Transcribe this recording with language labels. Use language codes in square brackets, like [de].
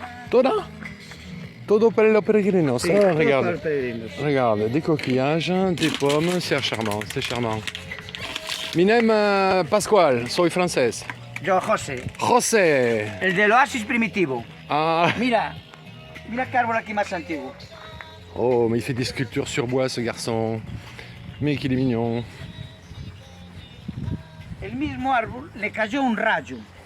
[es] Todo para los peregrinos. Sí, Oh, todo [fr] regarde. [es] para los peregrinos. [fr] Regarde, des coquillages, des pommes, c'est charmant, c'est charmant. [es] Mi name Pascual, soy francés. Yo, José, José. el del oasis primitivo. Ah. Mira qué árbol aquí más antiguo. [fr] Oh, mais il fait des sculptures sur bois, ce garçon. Mais qu'il est mignon. [es] El mismo árbol le cayó un rayo.